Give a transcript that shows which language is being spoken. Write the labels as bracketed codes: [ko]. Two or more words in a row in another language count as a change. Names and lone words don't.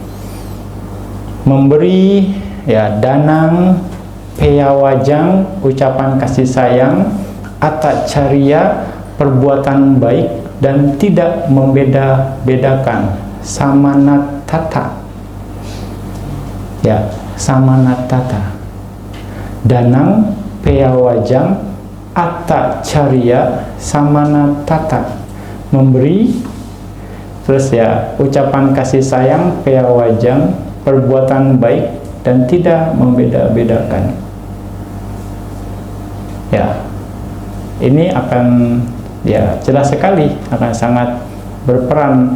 [id] Memberi, ya, [pi] danang, peyawajang, [id] ucapan kasih sayang, atacarya, perbuatan baik, dan tidak membeda-bedakan, samanatata, ya, [pi] samanatata. Danang, peyawajang, atacarya, samanatata, [id] memberi, terus, ya, ucapan kasih sayang, peyawajang, perbuatan baik, dan tidak membeda-bedakan, ya. Ini akan, ya, jelas sekali akan sangat berperan.